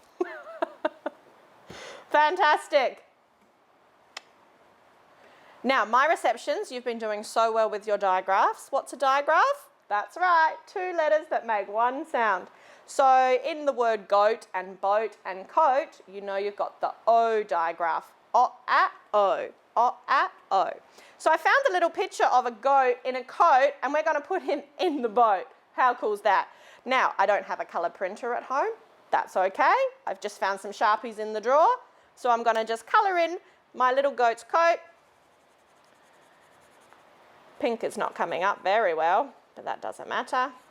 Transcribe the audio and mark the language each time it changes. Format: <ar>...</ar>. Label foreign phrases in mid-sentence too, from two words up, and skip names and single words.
<en>Fantastic. Now, my receptions, you've been doing so well with your digraphs. What's a digraph? That's right, 2 letters that make one sound. So in the word goat and boat and coat, you know you've got the O digraph. O-A-O. O-A-O. So I found a little picture of a goat in a coat, and we're going to put him in the boat. How cool is that? Now, I don't have a colour printer at home. That's okay. I've just found some Sharpies in the drawer. So I'm going to just colour in my little goat's coat. Pink is not coming up very well, but that doesn't matter.</en>